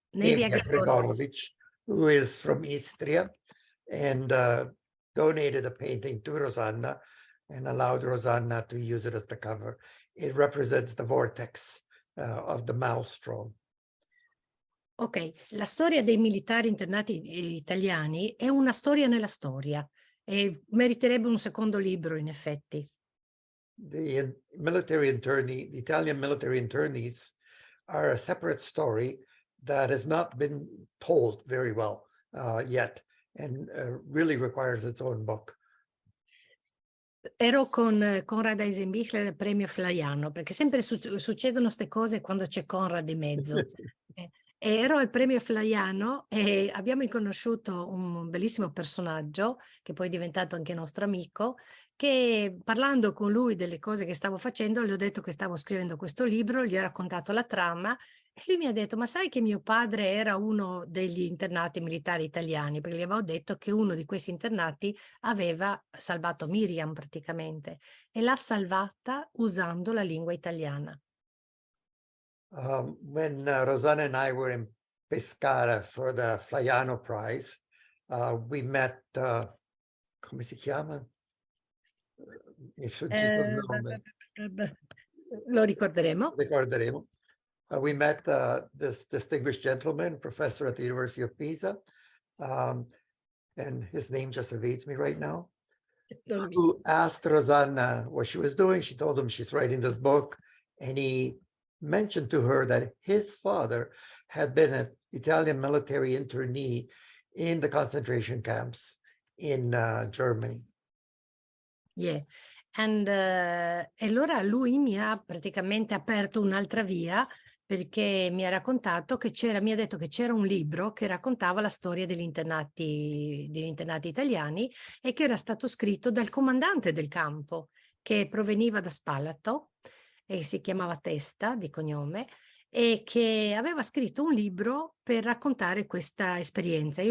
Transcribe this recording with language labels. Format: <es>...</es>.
<en>Gregorovic, who is from Istria, and donated a painting to Rosanna and allowed Rosanna to use it as the cover. It represents the vortex of the Maelstrom.</en> <it>Ok, la storia dei militari internati italiani è una storia nella storia e meriterebbe un secondo libro, in effetti.</it> <en>The Italian military internees are a separate story that has not been told very well yet, and really requires its own book.</en> <it>Ero con Conrad Eisenbichler del premio Flaiano, perché sempre succedono queste cose quando c'è Conrad in mezzo. Ero al premio Flaiano e abbiamo conosciuto un bellissimo personaggio, che poi è diventato anche nostro amico, che parlando con lui delle cose che stavo facendo, gli ho detto che stavo scrivendo questo libro, gli ho raccontato la trama e lui mi ha detto: ma sai che mio padre era uno degli internati militari italiani? Perché gli avevo detto che uno di questi internati aveva salvato Miriam praticamente e l'ha salvata usando la lingua italiana.</it> <en>When Rosanna and I were in Pescara for the Flaiano Prize, we met,</en> <it>come si chiama? Mi è sfuggito il nome, Lo ricorderemo. ricorderemo.</it> <en>We met this distinguished gentleman, professor at the University of Pisa, and his name just evades me right now, who asked Rosanna what she was doing. She told him she's writing this book, and he mentioned to her that his father had been an Italian military internee in the concentration camps in Germany. Yeah.</en> <it>E allora lui mi ha praticamente aperto un'altra via perché mi ha raccontato che mi ha detto che c'era un libro che raccontava la storia degli internati italiani e che era stato scritto dal comandante del campo che proveniva da Spalato e si chiamava Testa di cognome e che aveva scritto un libro per raccontare questa esperienza.</it>